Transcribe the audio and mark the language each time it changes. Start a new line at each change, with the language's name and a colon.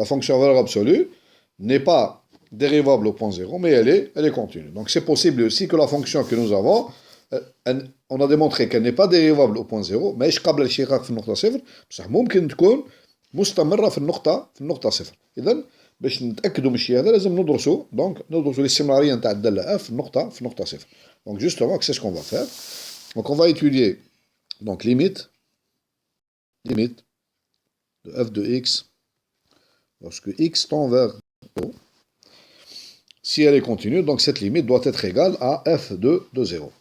French: La fonction valeur absolue n'est pas dérivable au point 0, mais elle est continue. Donc, c'est possible aussi que la fonction que nous avons, on a démontré qu'elle n'est pas dérivable au point 0, mais قبل الاشتقاق في النقطة صفر، بصح ممكن تكون مستمرة في النقطة صفر.
Arabic: إذا باش نتأكدوا من الشيء هذا لازم ندرسوا الاستمرارية نتاع الدالة f في النقطة صفر.
French: Donc justement, c'est ce qu'on va faire. Donc on va étudier donc limite de f de x lorsque x tend vers 0. Si elle est continue, donc cette limite doit être égale à f de 0.